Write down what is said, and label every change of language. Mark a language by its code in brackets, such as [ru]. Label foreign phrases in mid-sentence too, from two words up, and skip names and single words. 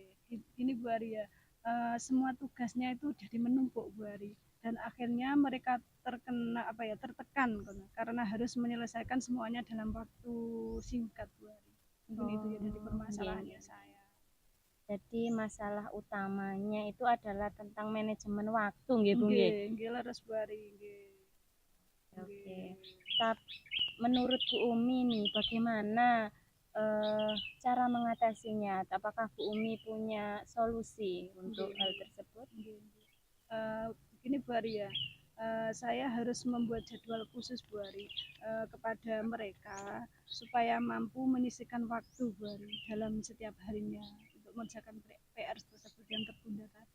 [id] Ini Bu Ari ya, semua tugasnya itu jadi menumpuk Bu Ari dan akhirnya mereka tertekan karena harus menyelesaikan semuanya dalam waktu singkat Bu Ari. Mungkin itu ya dari permasalahannya saya. Jadi masalah utamanya itu adalah tentang manajemen waktu nggih Bu nggih. [jv] Nggih leres Bu Ari nggih. [id] Oke. Tapi menurut Bu Umi nih bagaimana cara mengatasinya? Apakah Bu Umi punya solusi untuk hal tersebut? Begini Bu Ari ya, saya harus membuat jadwal khusus Bu Ari kepada mereka supaya mampu menyisihkan waktu Bu Ari dalam setiap harinya untuk mengerjakan PR tersebut yang tertunda tadi.